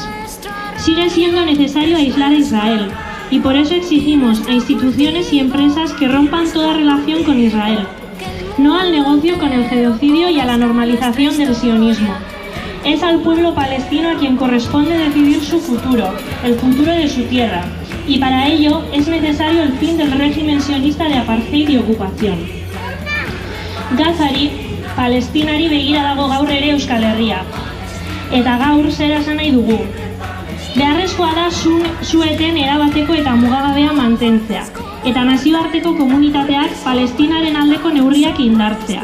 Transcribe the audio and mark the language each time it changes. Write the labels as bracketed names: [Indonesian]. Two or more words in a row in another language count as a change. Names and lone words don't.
[Spanish] Sigue siendo necesario aislar a Israel y por eso exigimos a instituciones y empresas que rompan toda relación con Israel. No al negocio con el genocidio y a la normalización del sionismo. Es al pueblo palestino a quien corresponde decidir su futuro, el futuro de su tierra, y para ello es necesario el fin del régimen sionista de apartheid y ocupación. [Basque] Gazari, Palestinari begira dago gaur ere Euskal Herria, eta gaur zer esan nahi dugu. Beharrezkoa da su-eten erabateko eta mugagabea mantentzea, eta nazioarteko komunitateak Palestinaren aldeko neurriak indartzea.